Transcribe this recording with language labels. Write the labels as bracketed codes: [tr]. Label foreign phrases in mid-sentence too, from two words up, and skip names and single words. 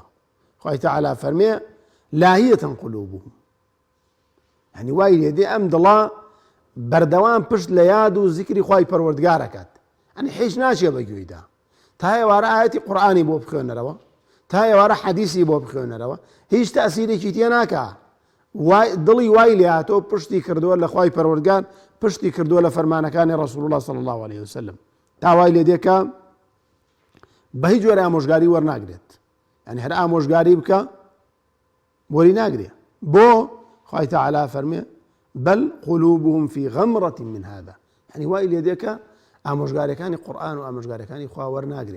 [ckb] خوای تەعالا فەرمێ [ar] لاهیەتەن قولوبهم، [ckb] یعنی وای لێ دێ ئەم دڵە بەردەوام پشت لە یاد و زیکری خوای پەروەردگارەکات. یعنی هیچ ناچێ بەگوێیدا، تا ئێوارە ئاەتی قورئانی بۆ بخوێنەرەوە، تا ئێوارە حەدیسی بۆ بخوێنەرەوە، هیچ تەئسیرێکی تێ ناکا. دڵی وای لێ هاتۆ پشتی کردووە لە خوای پەروەردگار، پشتی کردووە لە فەرمانەکانی ڕەسوول الله [ar] صلی الله عليه وسلم. [ckb] تا وای لێ دێ کە بە هیچ جۆرە ئامۆژگاری وەرناگرێت، یعنی هەر ئامۆژگاری بکە وەری ناگرێ. بۆ خوای تەعالی فەرمێ [ar] بەل قولوبهم فی غەمرەة من هذا، [ckb] یعنی وای لێ دێکە ئامۆژگارەکانی قورئان و ئامۆژگارەکانی خوا وەرناگرێ.